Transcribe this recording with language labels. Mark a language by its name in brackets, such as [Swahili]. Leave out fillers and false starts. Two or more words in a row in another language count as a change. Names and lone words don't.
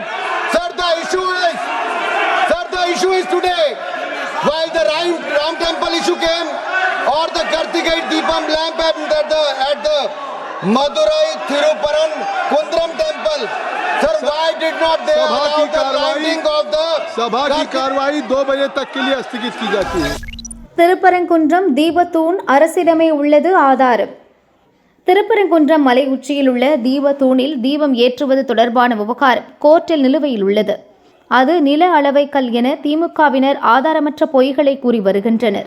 [English] Sir, the issue is today. While the Ram temple issue came, or the Kartigai Deepam lamp at the Madurai Thiruparan Kundram temple. Sir, why did not they allow the lighting of the [Hindi] सभा की कार्रवाई 2 बजे तक के लिए स्थगित की जाती है. [Tamil] திருப்பரங்குன்றம் தீபத்தூண் அரசிடமே உள்ளது ஆதாரம். திருப்பரங்குன்றம் மலை உச்சியில் உள்ள தீபத்தூணில் தீபம் ஏற்றுவது தொடர்பான விவகாரம் கோர்ட்டில் நிலுவையில் உள்ளது. அது நில அளவைக்கல் என திமுகவினர் ஆதாரமற்ற பொய்களை கூறி வருகின்றனர்.